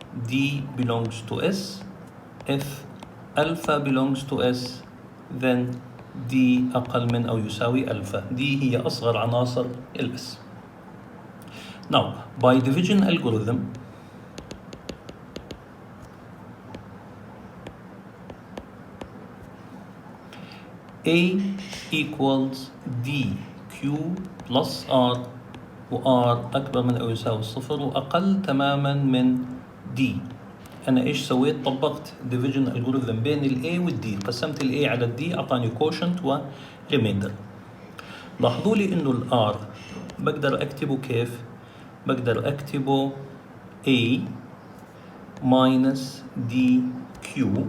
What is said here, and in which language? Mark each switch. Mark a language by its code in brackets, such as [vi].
[en] D belongs to S. If alpha belongs to S, then D [ar] أقل من أو يساوي [en] alpha. [ar] D هي أصغر عناصر ال S. [en] Now, by division algorithm, A equals D Q plus R، [ar] و R أكبر من أو يساوي صفر وأقل تماما من [en] D. [ar] أنا إيش سويت؟ طبقت [en] division algorithm [ar] بين ال A وال D، قسمت ال A على ال D أعطاني quotient و remainder. لاحظوا لي إنه ال R بقدر أكتبه كيف؟ بقدر أكتبه [en] A minus DQ